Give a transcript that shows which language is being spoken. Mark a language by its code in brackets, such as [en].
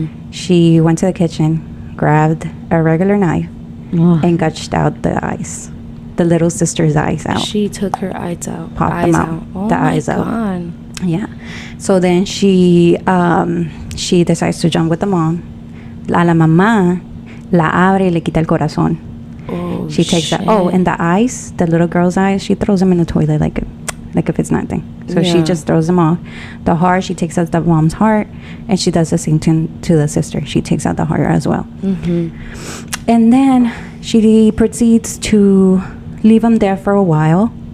[en] She went to the kitchen, grabbed a regular knife, and gushed out the eyes. The little sister's eyes out. She took her eyes out. Popped them out. Oh the eyes God. Out. Yeah. So then she decides to jump with the mom. [es] La mamá la abre y le quita el corazón. [en] Oh, she takes that. Oh, and the eyes, the little girl's eyes, she throws them in the toilet like if it's nothing. So she just throws them off. The heart, she takes out the mom's heart, and she does the same thing to the sister. She takes out the heart as well. And then she proceeds to leave them there for a while.